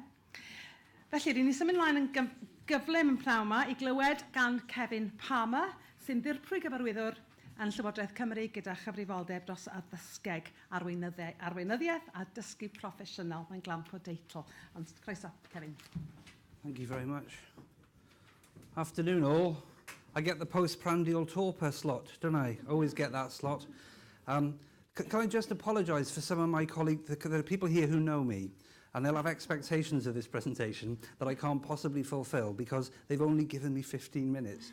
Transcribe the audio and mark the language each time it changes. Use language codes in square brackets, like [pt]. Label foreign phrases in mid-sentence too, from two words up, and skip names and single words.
[cy] Felly, rydyn ni symud ymlaen yn gyflym yn pnawn yma i glywed gan Kevin Palmer, sy'n ddirprwy gyfarwyddwr yn Llywodraeth Cymru gyda chyfrifoldeb dros addysgeg arweinyddiaeth a dysgu proffesiynol. Mae'n glamp o deitl. Ond croeso, Kevin. [en] Thank you very much. Afternoon all. I get the postprandial torpor slot, don't I? Always get that slot. Can I just apologise for some of my colleagues? There are people here who know me, and they'll have expectations of this presentation that I can't possibly fulfil because they've only given me 15 minutes.